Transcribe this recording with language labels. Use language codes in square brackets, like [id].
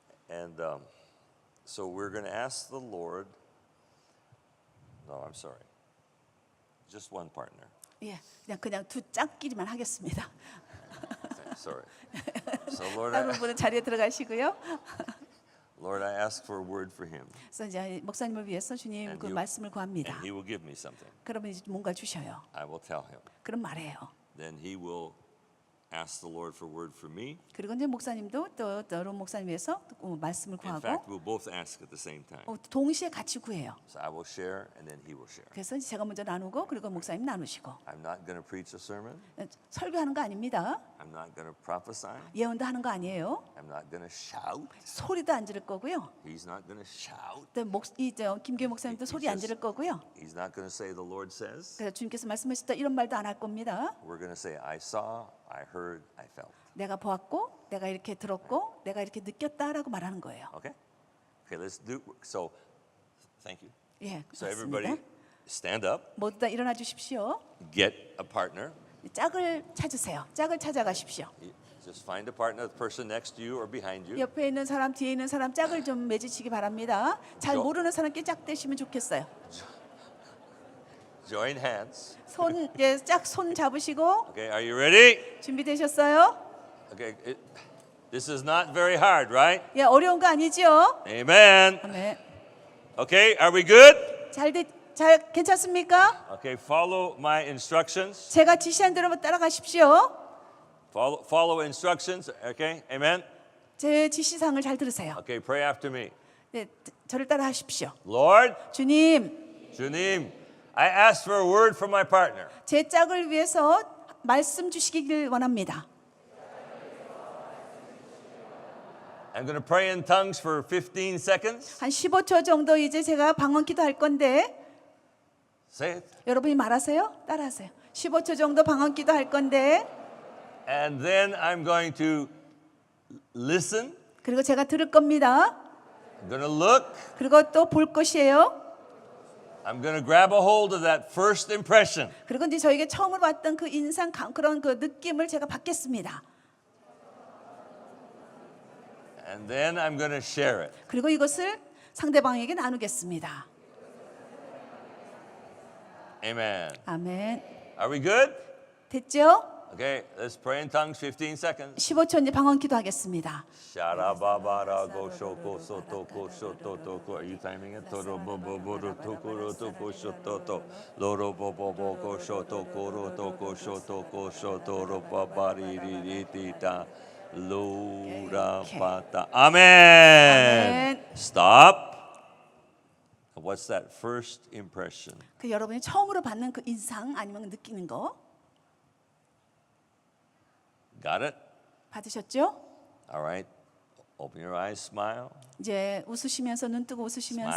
[en] And so we're going to ask the Lord No, I'm sorry. Just one partner. [ko] 예, 그냥 두 짝끼리만 하겠습니다. [en] Okay, sorry. So Lord, [ko] 다른 분은 자리에 들어가시고요. [en] Lord, I ask for a word for him, [ko] 그래서 이제 목사님을 위해서 주님 [en] And [ko] 그 [en] you- [ko] 말씀을 구합니다. [en] and he will give me something. [ko] 그러면 이제 뭔가 주셔요. [en] I will tell him. [ko] 그럼 말해요. [en] Then he will ask the Lord for a word for me. [ko] 그리고 이제 목사님도 또 다른 목사님 위해서 또 말씀을 [en] In fact, [ko] 구하고 [en] we'll both ask at the same time. [ko] 동시에 같이 구해요. [en] So I will share, and then he will share. [ko] 그래서 제가 먼저 나누고 그리고 목사님 나누시고 [en] I'm not going to preach a sermon. [ko] 설교하는 거 아닙니다. [en] I'm not going to prophesy. [ko] 예언도 하는 거 아니에요. [en] I'm not going to shout. [ko] 소리도 안 지를 거고요. [en] He's not going to shout. [ko] 또 김규 목사님도 소리 안 지를 거고요. [en] He's not going to say the Lord says. [ko] 그래서 주님께서 말씀하셨다 이런 말도 안 할 겁니다. [en] We're going to say, I saw, I heard, I felt. [ko] 내가 보았고, 내가 이렇게 들었고, 내가 이렇게 느꼈다라고 말하는 거예요. [en] Okay? Okay, let's do. So, thank you. [ko] 예, [en] So everybody [ko] 맞습니다. [en] stand up, [ko] 모두 다 일어나 주십시오. [en] get a partner. [ko] 짝을 찾으세요. 짝을 찾아가십시오. [en] Just find a partner, the person next to you or behind you. [ko] 옆에 있는 사람, 뒤에 있는 사람 짝을 좀 맺으시기 바랍니다. 잘 저- 모르는 사람께 짝 되시면 좋겠어요. [en] Join hands. [ko] 짝 손 잡으시고 [en] Okay, are you ready? [ko] 준비되셨어요? [en] Okay, this is not very hard, right? [ko] 예, 어려운 거 아니죠? [en] Amen. [ko] 네. [en] Okay, are we good? [ko] 잘 괜찮습니까? [en] Okay, follow my instructions. [ko] 제가 지시한 대로 따라가십시오. [en] Follow instructions. Okay, amen. [ko] 제 지시사항을 잘 들으세요. [en] Okay, pray after me. [ko] 네, 저를 따라하십시오. [en] Lord, [ko] 주님, [en] Junim, I ask for a word from my partner. [ko] 제 짝을 위해서 말씀 주시기를 원합니다. [en] I'm going to pray in tongues for 15 seconds. [ko] 한 15초 정도 이제 제가 방언 기도할 건데 [en] Say it. [ko] 여러분이 말하세요? 따라하세요. 15초 정도 방언 기도할 건데 [en] And then I'm going to listen. [ko] 그리고 제가 들을 겁니다. [en] I'm going to look. [ko] 그리고 또 볼 것이에요. [en] I'm going to grab a hold of that first impression. [ko] 그리고 이제 저에게 처음으로 봤던 그 인상 그런 그 느낌을 제가 받겠습니다. [en] And then I'm going to share it. [ko] 그리고 이것을 상대방에게 나누겠습니다. [en] Amen. [ko] 아멘. [en] Are we good? [ko] 됐죠? [en] Okay, let's pray in tongues 15 seconds. [ko] 15초 이제 방언 기도하겠습니다. Sharababarago shoko sotoko shototoko. [en] Are you timing it? Toroboboboru tokoro toko shototo. Lorobobobogo shotokoro toko shotoko shotoro paparirita. Lura pata. Amen. Amen. Stop. What's that first impression? [ko] 그 여러분이 처음으로 받는 그 인상 아니면 느끼는 거 [en] Got it? [ko] 받으셨죠? [en] All right. Open your eyes, smile. [ko] 이제 웃으시면서 눈 뜨고 웃으시면서